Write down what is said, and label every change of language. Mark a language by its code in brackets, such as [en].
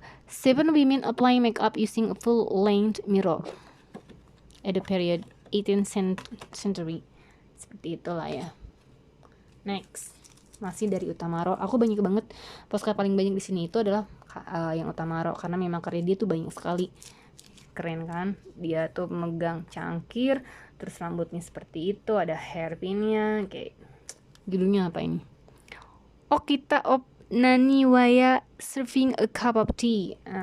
[en] 7 women apply makeup using a full-length mirror at the period 18th century. [id] Seperti itulah ya. Next, masih dari Utamaro. Aku banyak banget postcard paling banyak di sini itu adalah yang Utamaro karena memang karya dia tuh banyak sekali. Keren kan? Dia tuh megang cangkir, terus rambutnya seperti itu, ada hairpinnya, kayak judulnya apa ini? [en] Okita of Naniwaya serving a cup of tea.